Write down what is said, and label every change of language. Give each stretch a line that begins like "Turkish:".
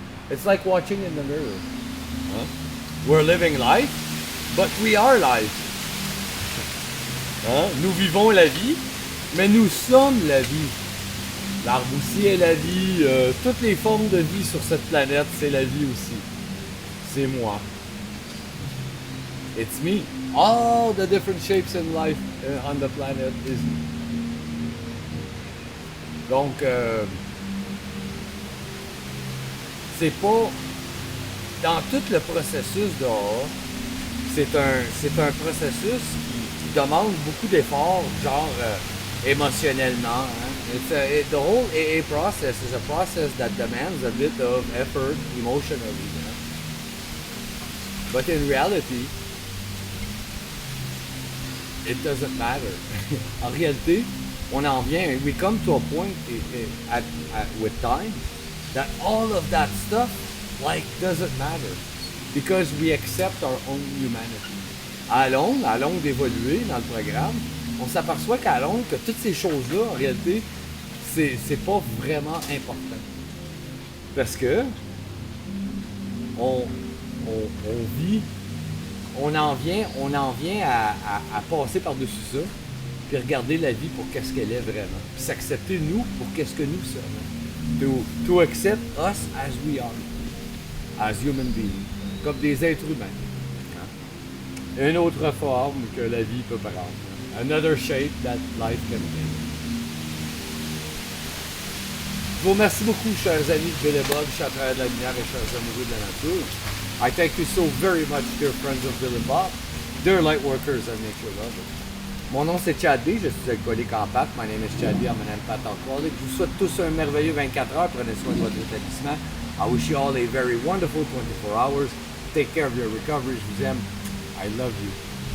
English: It's like watching in the mirror. Huh? We're living life, but we are life. Hein?
French: Nous vivons la vie, mais nous sommes la vie. L'arbre aussi est la vie. Toutes les formes de vie sur cette planète, c'est la vie aussi. C'est moi.
English: It's me. All the different shapes in life on the planet is me.
French: Donc, c'est pas dans tout le processus dehors, c'est un processus qui demande beaucoup d'efforts, genre émotionnellement. Hein?
English: The whole AA process is a process that demands a bit of effort emotionally. Hein? But in reality, it doesn't matter.
French: En réalité, on en vient,
English: we come to a point with time that all of that stuff doesn't matter because we accept our own humanity.
French: À longue d'évoluer dans le programme, on s'aperçoit qu'à longue que toutes ces choses-là, en réalité, c'est pas vraiment important. Parce que on vit, on en vient à passer par-dessus ça, puis regarder la vie pour qu'est-ce qu'elle est vraiment. Puis s'accepter nous pour qu'est-ce que nous sommes.
English: To accept us as we are. As human beings.
French: Comme des êtres humains. Hein? Une autre forme que la vie peut prendre.
English: Another shape that life can take.
French: Je vous remercie beaucoup, chers amis de Bill et Bob, chers travailleurs de la lumière et chers amoureux de la nature.
English: I thank you so very much, dear friends of Bill and Bob, dear light workers and nature lovers.
French: Mon nom c'est Chad B, je suis alcoolique en pâte.
English: My name is Chad B, I'm an empath alcoholic.
French: Je vous souhaite tous un merveilleux 24 heures. Prenez soin de votre établissement.
English: I wish you all a very wonderful 24 hours. Take care of your recovery.
French: Je vous aime.
English: I love you.